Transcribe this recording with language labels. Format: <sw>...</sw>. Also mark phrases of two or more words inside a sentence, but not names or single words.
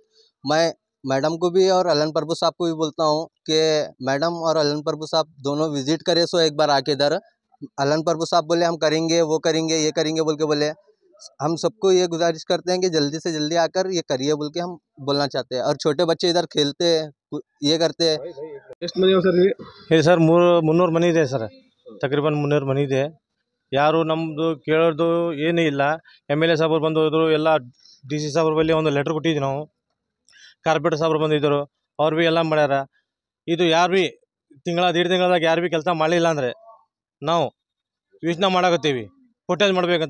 <hi>मैं मैडम को भी और अलन प्रभु साहब को भी बोलता हूँ कि मैडम और अलन प्रभु साहब दोनों विज़िट करे सो एक बार आके इधर। अलन प्रभु साहब बोले हम करेंगे, वो करेंगे, ये करेंगे बोल के बोले। हम सबको ये गुजारिश करते हैं कि जल्दी से जल्दी आकर ये करिए बोल के हम बोलना चाहते हैं। और छोटे बच्चे इधर खेलते हैं, ये करते हैं।</hi> <kn>ಎಷ್ಟು ಮನೆ ಸರ್ ಹೇಳಿ ಸರ್? 300 ಮನೆ ಇದೆ ಸರ್, ತಕ್ರೀಬನ್ 300 ಮನೆ ಇದೆ. ಯಾರು ನಮ್ಮದು ಕೇಳೋದು ಏನೂ ಇಲ್ಲ. MLA ಸಾಹೇಬ್ರು ಬಂದು ಹೋದರು, ಎಲ್ಲ DC ಸಾಹೇಬ್ರ ಬಳಿ ಒಂದು ಲೆಟ್ರ್ ಕೊಟ್ಟಿದ್ವಿ ನಾವು. ಕಾರ್ಪೊರೇಟರ್ ಸಾಹೇಬ್ರು ಬಂದಿದ್ದರು, ಅವ್ರು ಭೀ ಎಲ್ಲ ಮಾಡ್ಯಾರ. ಇದು ಯಾರು ಭೀ ದೀಡ್ ತಿಂಗಳದಾಗ ಯಾರು ಭೀ ಕೆಲಸ ಮಾಡಲಿಲ್ಲ ಅಂದರೆ ನಾವು ಯೋಚನೆ ಮಾಡಾಕತ್ತೀವಿ ಫುಟೇಜ್ ಮಾಡಬೇಕಂತ.</kn>